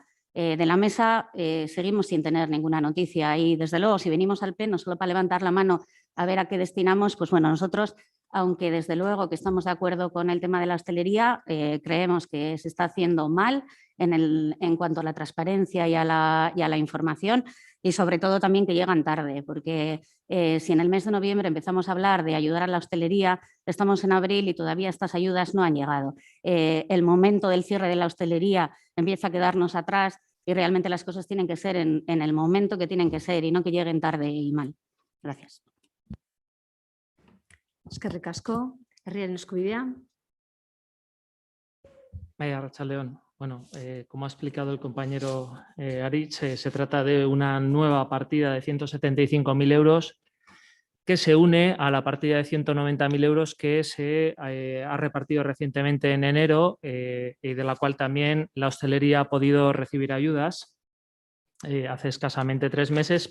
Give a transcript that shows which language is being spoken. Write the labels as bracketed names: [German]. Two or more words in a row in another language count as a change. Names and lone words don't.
[Spanish] De la mesa seguimos sin tener ninguna noticia y, desde luego, si venimos al pleno solo para levantar la mano a ver a qué destinamos, pues bueno, nosotros, aunque desde luego que estamos de acuerdo con el tema de la hostelería, creemos que se está haciendo mal en cuanto a la transparencia y a la información, y sobre todo también que llegan tarde, porque si en el mes de noviembre empezamos a hablar de ayudar a la hostelería, estamos en abril y todavía estas ayudas no han llegado. El momento del cierre de la hostelería empieza a quedarnos atrás y realmente las cosas tienen que ser en el momento que tienen que ser y no que lleguen tarde y mal. Gracias. [Basque] Eskerrik asko, herriaren eskubidea. Arratsaldeon. [Spanish] Bueno, como ha explicado el compañero Aritz, se trata de una nueva partida de 175.000 euros que se une a la partida de 190.000 euros que se ha repartido recientemente en enero y de la cual también la hostelería ha podido recibir ayudas hace escasamente 3 meses.